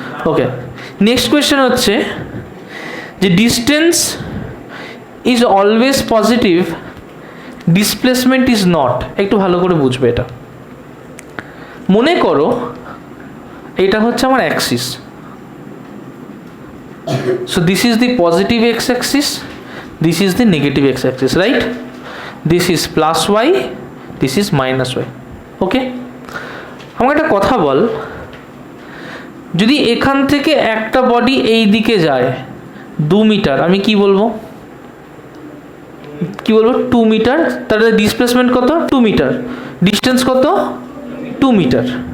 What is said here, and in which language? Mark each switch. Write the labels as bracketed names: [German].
[English] okay, next question [Bangla] হচ্ছে যে [English] Distance is always positive, displacement is not. [Bangla] একটু ভালো করে বুঝবে এটা। মনে করো এটা হচ্ছে আমার Axis, [English] So this is the positive x axis, this is the negative x axis, right? This is plus y, this is minus y. [Bangla] ওকে, আমাকে একটা কথা বল, যদি এখান থেকে একটা বডি এই দিকে যায় 2 মিটার, আমি কি বলবো? 2 মিটার। তাহলে ডিসপ্লেসমেন্ট কত? 2 মিটার। ডিস্টেন্স কত? 2 মিটার।